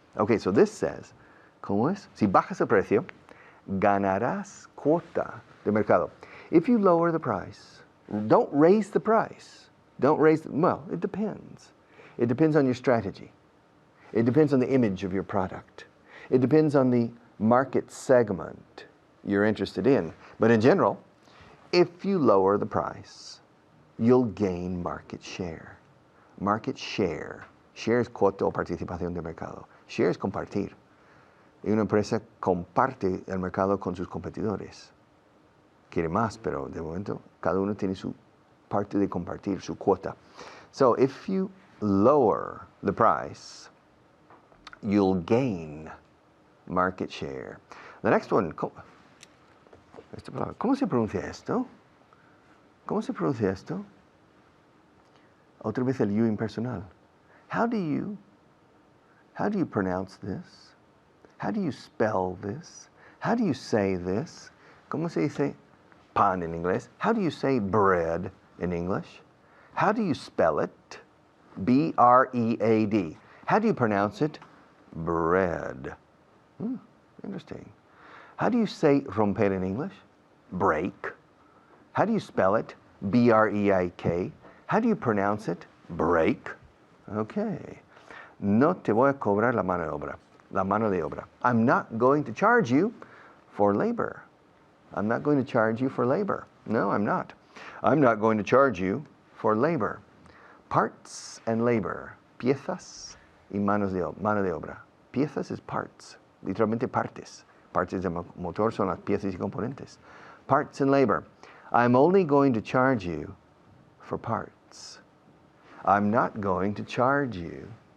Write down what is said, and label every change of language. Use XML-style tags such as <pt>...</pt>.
<en>Okay, so this says,</en> <es>¿cómo es? Si bajas el precio, ganarás cuota de mercado.</es> <en>If you lower the price, don't raise the price. Don't raise, well, it depends. It depends on your strategy. It depends on the image of your product. It depends on the market segment you're interested in. But in general, if you lower the price, you'll gain market share. Market share.</en> <es>Share es cuota o participación de mercado. Share es compartir. Y una empresa comparte el mercado con sus competidores. Quiere más, pero de momento cada uno tiene su parte de compartir, su cuota.</es> <en>So if you lower the price, you'll gain market share. The next one,</en> <es>¿cómo se pronuncia esto? ¿Cómo se pronuncia esto? Otra vez el you impersonal.</es> <en>How do you pronounce this? How do you spell this? How do you say this?</en> <es>¿Cómo se dice pan en inglés?</es> <en>How do you say bread in English? How do you spell it? B-R-E-A-D. How do you pronounce it? Bread. Interesting. How do you say romper in English? Break. How do you spell it? B-R-E-I-K. How do you pronounce it? Break. Okay.</en> <es>No te voy a cobrar la mano de obra. La mano de obra.</es> <en>I'm not going to charge you for labor. I'm not going to charge you for labor. No, I'm not. I'm not going to charge you for labor. Parts and labor.</en> <es>Piezas y mano de obra. Piezas</es> <en>is parts.</en> <es>Literalmente partes. Partes del motor son las piezas y componentes.</es> <en>Parts and labor. I'm only going to charge you for parts. I'm not going to charge you.</en>